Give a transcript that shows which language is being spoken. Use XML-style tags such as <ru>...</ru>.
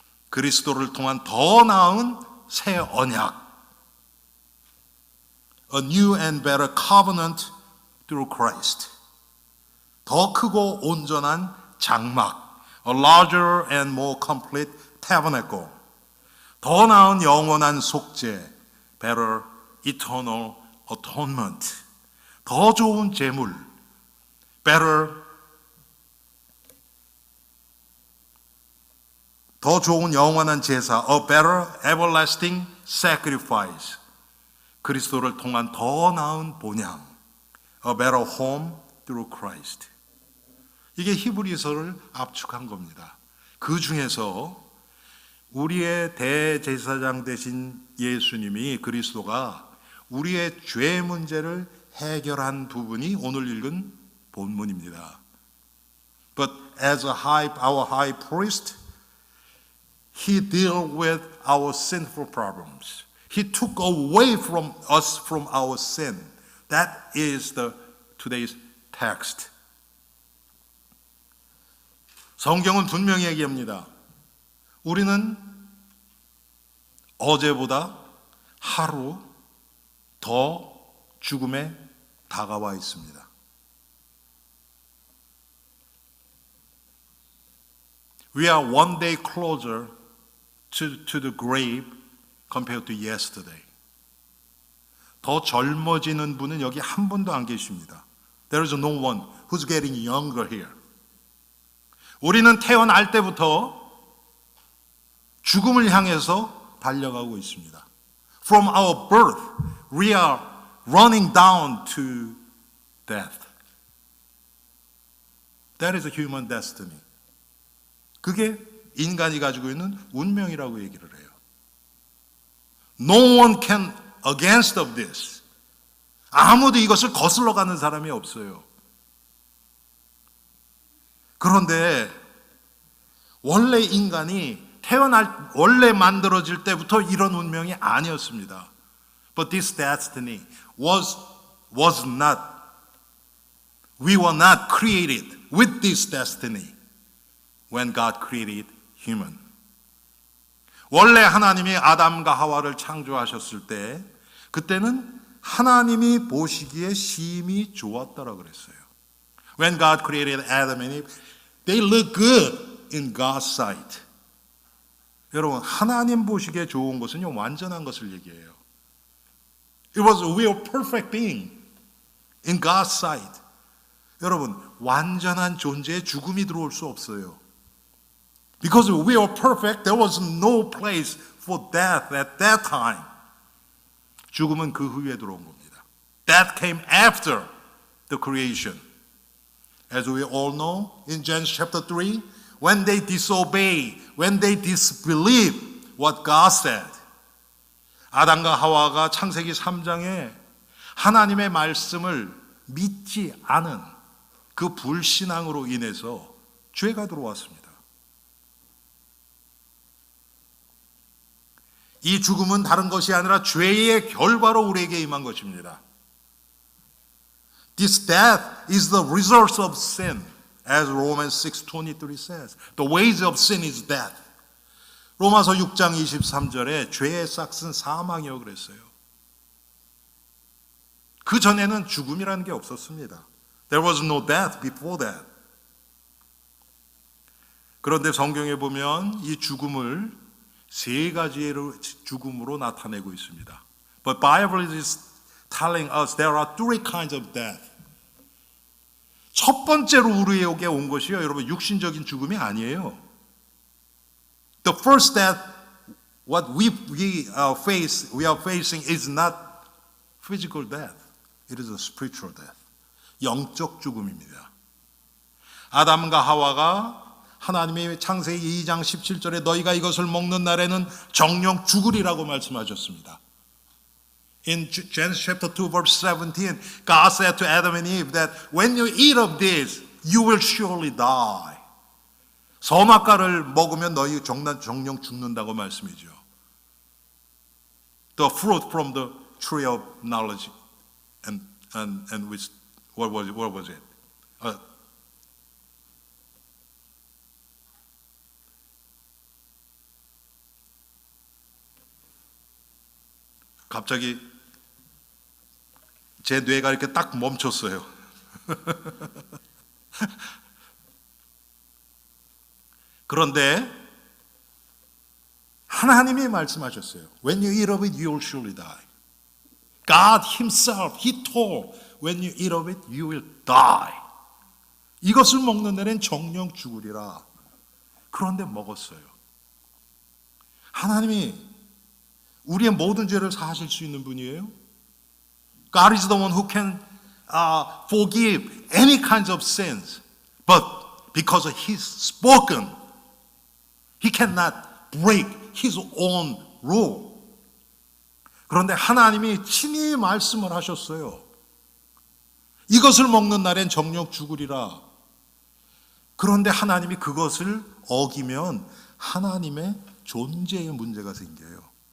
<ko>그리스도를 통한 더 나은 새 언약,</ko> <en>a new and better covenant through Christ.</en> <ko>더 크고 온전한 장막,</ko> <en>a larger and more complete tabernacle.</en> <ko>더 나은 영원한 속죄,</ko> <en>better eternal atonement.</en> <ko>더 좋은 제물,</ko> <en>better</en> <ko>더 좋은 영원한 제사,</ko> <en>a better everlasting sacrifice.</en> <ko>그리스도를 통한 더 나은 본향,</ko> <en>a better home through Christ.</en> <ko>이게 히브리서를 압축한 겁니다. 그 중에서 우리의 대제사장 되신 예수님이 그리스도가 우리의 죄 문제를 해결한 부분이 오늘 읽은 본문입니다.</ko> <en>But as our high priest, He dealt with our sinful problems. He took away from us from our sin. That is today's text.</en> <ko>성경은 분명히 얘기합니다. 우리는 어제보다 하루 더 죽음에 다가와 있습니다.</ko> <en>We are one day closer to the grave compared to yesterday.</en> <ko>더 젊어지는 분은 여기 한 분도 안 계십니다.</ko> <en>There is no one who's getting younger here.</en> <ko>우리는 태어날 때부터 죽음을 향해서 달려가고 있습니다.</ko> <en>From our birth, we are running down to death. That is a human destiny.</en> <ko>그게 인간이 가지고 있는 운명이라고 얘기를 해요.</ko> <en>No one can against of this.</en> <ko>아무도 이것을 거슬러 가는 사람이 없어요. 그런데 원래 인간이 원래 만들어질 때부터 이런 운명이 아니었습니다.</ko> <en>But this destiny was not. We were not created with this destiny when God created human.</en> <ko>원래 하나님이 아담과 하와를 창조하셨을 때 그때는 하나님이 보시기에 심히 좋았다라고 그랬어요.</ko> <en>When God created Adam and Eve, they look good in God's sight.</en> <ko>여러분, 하나님 보시기에 좋은 것은요, 완전한 것을 얘기해요.</ko> <en>It was a real perfect being in God's sight.</en> <ko>여러분, 완전한 존재에 죽음이 들어올 수 없어요.</ko> <en>Because we are perfect, there was no place for death at that time.</en> <ko>죽음은 그 후에 들어온 겁니다.</ko> <en>Death came after the creation. As we all know, in Genesis chapter 3, when they disobey, when they disbelieve what God said.</en> <ko>아담과 하와가 창세기 3장에 하나님의 말씀을 믿지 않은 그 불신앙으로 인해서 죄가 들어왔습니다. 이 죽음은 다른 것이 아니라 죄의 결과로 우리에게 임한 것입니다.</ko> <en>This death is the result of sin, as Romans 6:23 says. The wage of sin is death.</en> <ko>로마서 6장 23절에 죄의 싹은 사망이요 그랬어요. 그 전에는 죽음이라는 게 없었습니다.</ko> <en>There was no death before that.</en> <ko>그런데 성경에 보면 이 죽음을 세 가지의 죽음으로 나타내고 있습니다.</ko> <en>But Bible is telling us there are three kinds of death.</en> <ko>첫 번째로 우리에게 온 것이요, 여러분, 육신적인 죽음이 아니에요.</ko> <en>The first death, what we are facing is not physical death. It is a spiritual death.</en> <ko>영적 죽음입니다. 아담과 하와가 하나님의 창세기 2장 17절에 너희가 이것을 먹는 날에는 정령 죽으리라고 말씀하셨습니다.</ko> <en>In Genesis chapter 2 verse 17, God said to Adam and Eve that when you eat of this, you will surely die.</en> <ko>선악과를 먹으면 너희 정령 죽는다고 말씀이죠.</ko> <en>The fruit from the tree of knowledge and which what was it?</en> <ko>갑자기 제 뇌가 이렇게 딱 멈췄어요. 그런데 하나님이 말씀하셨어요.</ko> <en>When you eat of it, you will surely die. God himself, he told, when you eat of it, you will die.</en> <ko>이것을 먹는 날엔 정령 죽으리라. 그런데 먹었어요. 하나님이 우리의 모든 죄를 사하실 수 있는 분이에요.</ko> <en>God is the one who can forgive any kinds of sins. But because he's spoken, he cannot break his own rule.</en> <ko>그런데 하나님이 친히 말씀을 하셨어요. 이것을 먹는 날엔 정녕 죽으리라. 그런데 하나님이 그것을 어기면 하나님의 존재에 문제가 생겨요.</ko>